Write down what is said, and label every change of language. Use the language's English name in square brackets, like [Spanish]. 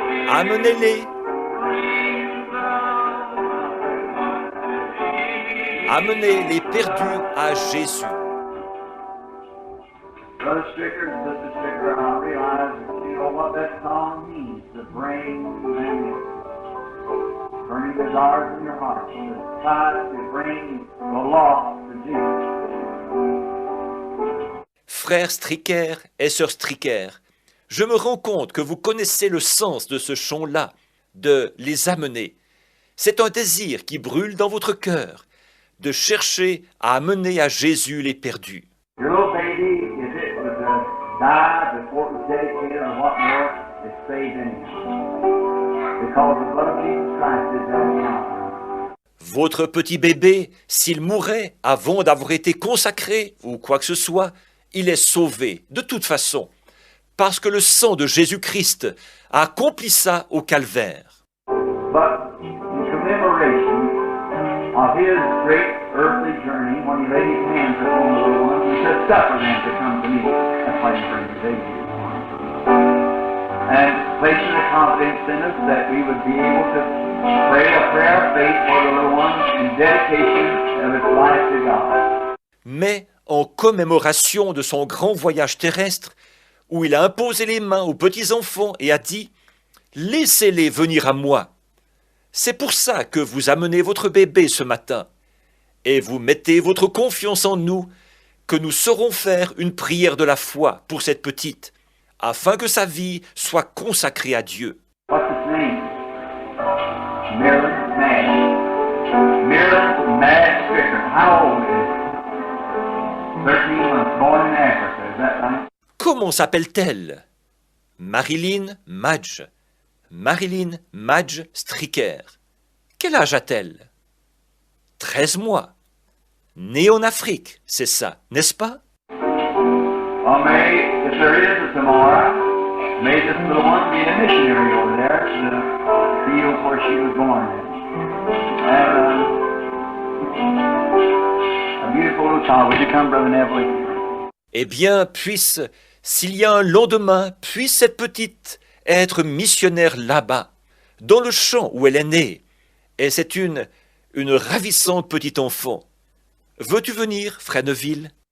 [French] Amenez-les. Amenez les perdus à Jésus. [English] Brother Stricker and Sister Stricker, I realize that you know what that song means, to bring them in. Burning desires in your heart, to try to bring the lost to Jesus. [French] Frère Stricker et sœur Stricker, je me rends compte que vous connaissez le sens de ce chant-là, de les amener. C'est un désir qui brûle dans votre cœur, de chercher à amener à Jésus les perdus. [English] Your little baby, if it was died before it was dedicated or what more, it's saved anyhow. Because the blood of Jesus Christ is there. [French] Votre petit bébé, s'il mourait avant d'avoir été consacré ou quoi que ce soit, il est sauvé de toute façon, parce que le sang de Jésus-Christ a accompli ça au calvaire. [English] But in commemoration of his great earthly journey, when he laid his hands upon the little ones, he said, "Suffer them to come to me." That's why he brings the baby. And placing the confidence in us that we would be able to pray a prayer of faith for the little ones in dedication of its life to God. [French] Mais en commémoration de son grand voyage terrestre, où il a imposé les mains aux petits-enfants et a dit « Laissez-les venir à moi ». C'est pour ça que vous amenez votre bébé ce matin, et vous mettez votre confiance en nous, que nous saurons faire une prière de la foi pour cette petite, afin que sa vie soit consacrée à Dieu. [English] What's his name? Marilyn Madge. Marilyn Madge Stricker. How old is she? 13 months, born in Africa, is that right? [French] Comment s'appelle-t-elle? Marilyn Madge. Marilyn Madge Stricker. Quel âge a-t-elle? 13 mois. Née en Afrique, c'est ça, n'est-ce pas? [English] Well, may, if there is a tomorrow, may this little one be a missionary over there to the field where she was born in. And a beautiful little child. Would you come, Brother Neville? [French] Eh bien, s'il y a un lendemain, puisse cette petite être missionnaire là-bas, dans le champ où elle est née. Et c'est une ravissante petite enfant. Veux-tu venir, Frère Neville?